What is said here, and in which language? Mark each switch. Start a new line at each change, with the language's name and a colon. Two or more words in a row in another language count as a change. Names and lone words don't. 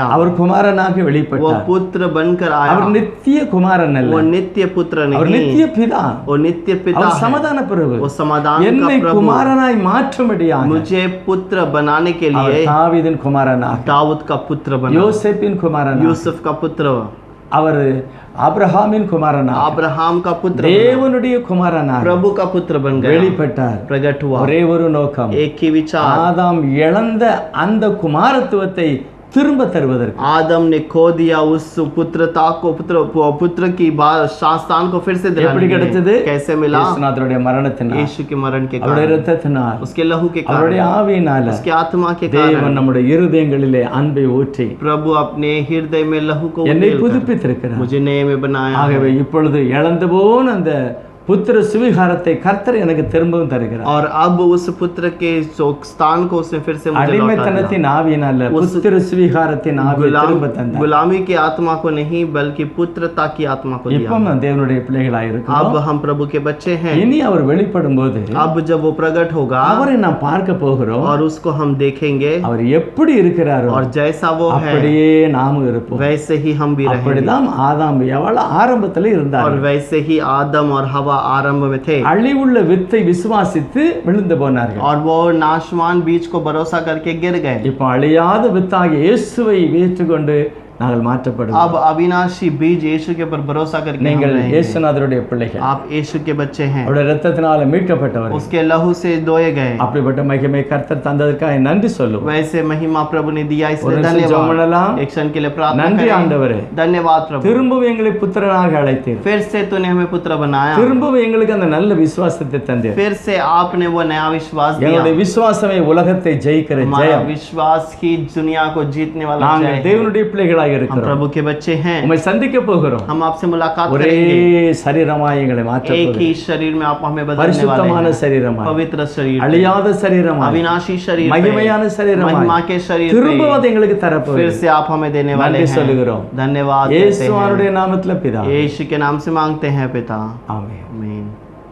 Tamil: அவர் குமாரனாக
Hindi: वो
Tamil: வெளிப்பட்டார்.
Hindi: पुत्र बनकर आया
Tamil: அவர் நித்திய குமாரன் அல்ல,
Hindi: वो नित्य पुत्र
Tamil: அவர்
Hindi: नहीं
Tamil: நித்திய பிதா,
Hindi: वो नित्य पिता
Tamil: அவர்
Hindi: है
Tamil: சமாதான பிரபு.
Hindi: वो समाधान का
Tamil: என்னை
Hindi: प्रभु
Tamil: குமாரனாய் மாற்றும்படியாக
Hindi: मुझे पुत्र बनाने के
Tamil: அவர்
Hindi: लिए
Tamil: தாவீதின் குமாரனாக,
Hindi: दाऊद का पुत्र बना
Tamil: யோசேப்பின் குமாரனாக,
Hindi: यूसुफ का पुत्र
Tamil: அவர் ஆபிரகாமின் குமாரனாக,
Hindi: अब्राहम का पुत्र बना,
Tamil: தேவனுடைய குமாரனாக
Hindi: प्रभु का पुत्र बन गया
Tamil: வெளிப்பட்டார்.
Hindi: प्रकट हुआ
Tamil: ஒரே ஒரு நோக்கம்,
Hindi: एक ही विचार
Tamil: ஆதாம் இழந்த அந்த குமாரத்துவத்தை திரும்ப தருவதற்கு.
Hindi: आदम ने खो दिया उस पुत्रता को पुत्र की स्थान को फिर से
Tamil: எப்படி
Hindi: दिलाने के
Tamil: கிடைச்சது?
Hindi: लिए कैसे मिला
Tamil: இயேசுநாதருடைய மரணத்தினால்,
Hindi: यीशु के मरण के
Tamil: அவருடைய
Hindi: कारण
Tamil: இரத்தத்தினால்,
Hindi: उसके लहू के
Tamil: அவருடைய
Hindi: कारण
Tamil: ஆவியினால
Hindi: उसके आत्मा के
Tamil: தேவன்
Hindi: कारण
Tamil: நம்முடைய இருதயங்களிலே அன்பை ஊற்றி
Hindi: प्रभु अपने हृदय में लहू को
Tamil: என்னை
Hindi: उंडेलकर
Tamil: புதுப்பித்திருக்கிறார்.
Hindi: मुझे नए में बनाया है।
Tamil: ஆகவே இப்பொழுது இழந்து போன அந்த புத்திர சுவிகாரத்தை கர்த்தர் எனக்கு திரும்பவும் தருகிறார்.
Hindi: और अब उस पुत्र के स्थान को उसने फिर से मुझे लौटा दिया।
Tamil: அடிமைத்தனத்தின் ஆவியினால புத்திர சுவிகாரத்தின் ஆவியை திரும்ப தந்தார்.
Hindi: गुलामी की आत्मा को नहीं बल्कि पुत्रता की आत्मा को
Tamil: இப்போ
Hindi: दिया।
Tamil: நாம் தேவனுடைய பிள்ளைகளாய் இருக்கிறோம்.
Hindi: अब हम प्रभु के बच्चे हैं।
Tamil: இனி அவர் வெளிப்படும் போது
Hindi: अब जब वो प्रकट होगा
Tamil: அவரை நாம் பார்க்க போகிறோம்.
Hindi: और उसको हम देखेंगे
Tamil: அவர் எப்படி இருக்கிறாரோ
Hindi: और जैसा वो है
Tamil: அப்படியே நாமும் இருப்போம்.
Hindi: वैसे ही हम भी रहेंगे
Tamil: அப்படிதான் ஆதாம் எவ்வளவு ஆரம்பத்தில் இருந்தார்.
Hindi: और वैसे ही आदम और हवा आरंभ में थे
Tamil: அழிவுள்ள வித்தை விசுவாசித்து விழுந்து போனார்கள்.
Hindi: और वो नाशवान बीज को भरोसा करके गिर गए।
Tamil: இப்போ அழியாத வித்தாகிய இயேசுவை ஏற்றுக்கொண்டு நாங்கள் மாற்றப்படுவோம்.
Hindi: अब अविनाशी बीज यीशु के ऊपर भरोसा करके हम
Tamil: நீங்கள்
Hindi: रहेंगे।
Tamil: இயேசுநாதருடைய பிள்ளைகள்,
Hindi: आप यीशु के बच्चे हैं,
Tamil: அவருடைய இரத்தத்தினால மீட்கப்பட்டவர்கள்.
Hindi: उसके लहू से धोए गए।
Tamil: அப்படிப்பட்ட மகிமை கர்த்தர் தந்ததற்காக நன்றி சொல்லுவோம்.
Hindi: वैसे महिमा प्रभु ने दिया
Tamil: ஒரு
Hindi: इसलिए
Tamil: நிமிஷம் ஜெபம்
Hindi: धन्यवाद।
Tamil: பண்ணலாம்.
Hindi: एक क्षण के लिए प्रार्थना
Tamil: நன்றி
Hindi: करें।
Tamil: ஆண்டவரே,
Hindi: धन्यवाद प्रभु,
Tamil: திரும்பவும் எங்களை புத்திரனாக அழைத்தீர்.
Hindi: फिर से तूने हमें पुत्र बनाया,
Tamil: திரும்பவும் எங்களுக்கு அந்த நல்ல விசுவாசத்தை தந்தீர்.
Hindi: फिर से आपने वो नया विश्वास दिया।
Tamil: எங்களுடைய விசுவாசமே உலகத்தை ஜெயிக்கிற
Hindi: हमारा
Tamil: ஜெயம்.
Hindi: विश्वास ही दुनिया को जीतने वाला जय
Tamil: நாங்கள்
Hindi: है।
Tamil: தேவனுடைய பிள்ளைகளாக
Hindi: हम
Tamil: இருக்கிறோம்.
Hindi: प्रभु के बच्चे हैं,
Tamil: உம்மை சந்திக்க போகிறோம்.
Hindi: हम आपसे मुलाकात
Tamil: ஒரே
Hindi: करेंगे।
Tamil: சரீரமாய் எங்களை மாற்ற
Hindi: एक
Tamil: போகிறோம்.
Hindi: ही शरीर में आप हमें बदलने वाले
Tamil: பரிசுத்தமான
Hindi: हैं,
Tamil: சரீரமாய்,
Hindi: पवित्र शरीर,
Tamil: அழியாத சரீரமாய்,
Hindi: अविनाशी शरीर,
Tamil: மகிமையான சரீரமாய்,
Hindi: महिमा के शरीर
Tamil: திரும்பவும் அதை எங்களுக்கு
Hindi: फिर
Tamil: தரப்போகிறோம்.
Hindi: से आप हमें देने वाले
Tamil: நன்றி
Hindi: हैं।
Tamil: சொல்லுகிறோம்.
Hindi: धन्यवाद देते हैं।
Tamil: இயேசுவினுடைய நாமத்தில் பிதா,
Hindi: यीशु के नाम से मांगते हैं पिता,
Tamil: ஆமென்.
Hindi: आमीन।